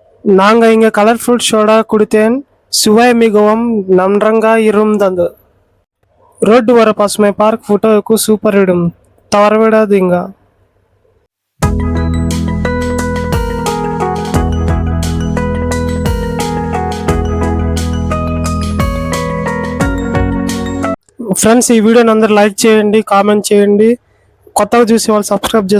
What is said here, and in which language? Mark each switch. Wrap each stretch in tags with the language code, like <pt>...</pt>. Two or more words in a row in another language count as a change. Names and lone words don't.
<ta>நாங்க இங்க</ta> <en>colorful soda</en> <ta>குடித்தேன், சுவை மிகவும் நன்றாக இருந்தது. ரோட்டு ஓர பசுமை பார்க் ஃபோட்டோவுக்கு சூப்பர் இடம், தவறவிடாதீங்க.</ta> <te>ఫ్రెండ్స్ ఈ వీడియోని అందరూ లైక్ చేయండి, కామెంట్ చేయండి, కొత్తగా చూసే వాళ్ళు సబ్స్క్రైబ్ చేసుకోండి.</te>